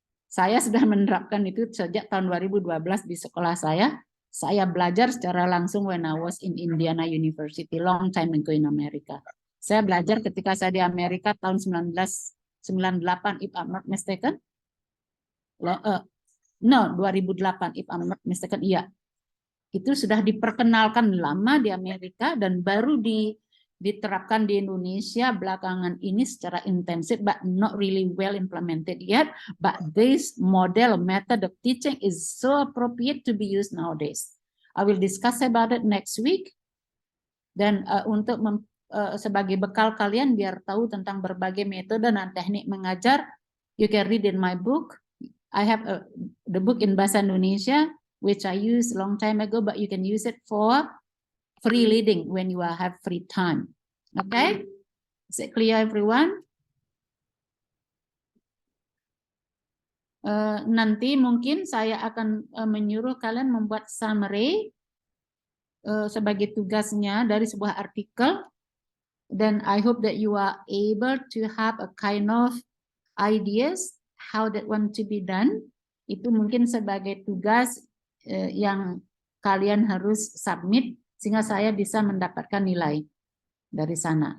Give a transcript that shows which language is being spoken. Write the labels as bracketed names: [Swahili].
[Indonesian] Saya sudah menerapkan itu sejak tahun 2012 di sekolah saya. Saya belajar secara langsung [English] when I was in Indiana University, long time ago in America. [Indonesian] Saya belajar ketika saya di Amerika tahun 1998, [English] if I'm not mistaken. No, 2008, if I'm not mistaken. [Indonesian] Iya, itu sudah diperkenalkan lama di Amerika dan baru diterapkan di Indonesia belakangan ini secara intensif, [English] but not really well implemented yet. But this model method of teaching is so appropriate to be used nowadays. I will discuss about it next week. [Indonesian] Dan untuk sebagai bekal kalian biar tahu tentang berbagai metode dan teknik mengajar, [English] you can read in my book. I have the book in Bahasa Indonesia, which I used a long time ago, but you can use it for free reading when you have free time. Okay? Is it clear, everyone? [Indonesian] Nanti mungkin saya akan menyuruh kalian membuat summary sebagai tugasnya dari sebuah artikel. [English] Then I hope that you are able to have a kind of ideas how that want to be done. [Indonesian] Itu mungkin sebagai tugas yang kalian harus submit sehingga saya bisa mendapatkan nilai dari sana.